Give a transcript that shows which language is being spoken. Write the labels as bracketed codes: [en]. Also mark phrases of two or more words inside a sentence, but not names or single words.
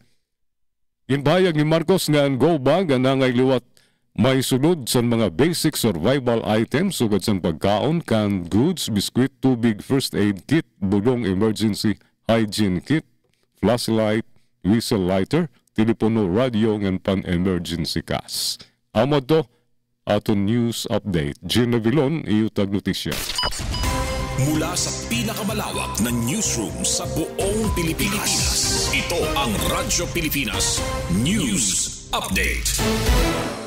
[war] Inbayag ni Marcos nga ang go bag ang nangay liwat may sulod sa mga [en] basic survival items [war] sugad sa pagkaon, [en] canned goods, [war] biskwit, tubig, [en] first aid kit, [war] bulong [en] emergency hygiene kit, [war] flashlight, [en] whistle lighter, [war] telepono, radio, ngan pan-emergency gas. Amod to, aton [en] news update. [war] Gina Vilon, iutag notisya. [tl] Mula sa pinakamalawak na newsroom sa buong Pilipinas, ito ang Radyo Pilipinas News Update.